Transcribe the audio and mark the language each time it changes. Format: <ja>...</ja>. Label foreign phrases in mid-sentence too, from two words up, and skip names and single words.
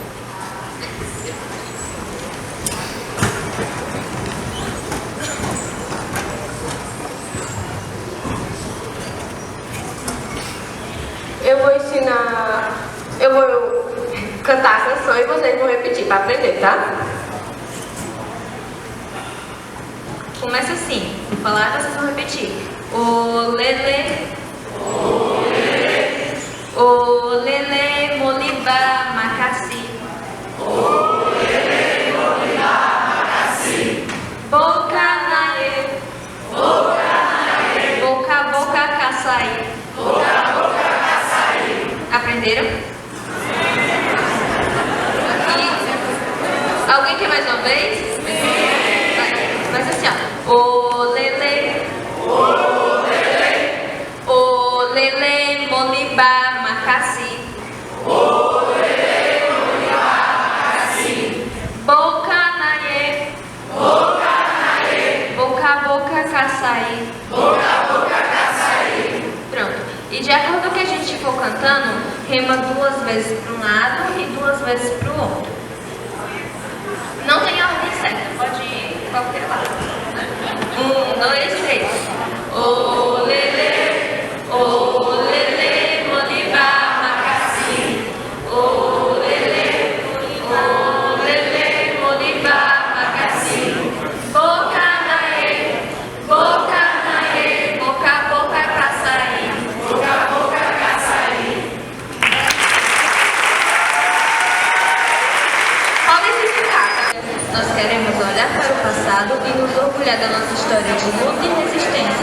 <pt>Eu vou cantar a canção e vocês vão repetir para aprender, tá? Começa assim, vou falar e vocês vão repetir.</pt> <ln>Olele, olele, olele, moliba, macassi. Olele, moliba, macassi. Boca nae, boca, boca, caçai. Boca, boca, caçai. Aprenderam?</ln> <pt>Alguém quer mais uma vez? Mas assim, ó.</pt> <ln>Olele, olele, olele, moliba, macassi. Olele, moliba, macassi. Boca nae, boca, boca, caçai. Boca, boca, caçai. Pronto.</ln> <pt>E de acordo com o que a gente for cantando, rima 2 vezes para um lado e 2 vezes para o outro. Não tem ordem certa, pode ir qualquer lado. 1, 2, 3.</pt> <ln>Olele, olele, moliba, macassi. Olele, olele, moliba, macassi. Boca nae, boca nae, boca, boca, caçai. Boca, boca, caçai.</ln> <pt>Podem se explicar, tá? Nós queremos olhar para o passado e nos orgulhar da nossa história de luta e resistência.</pt>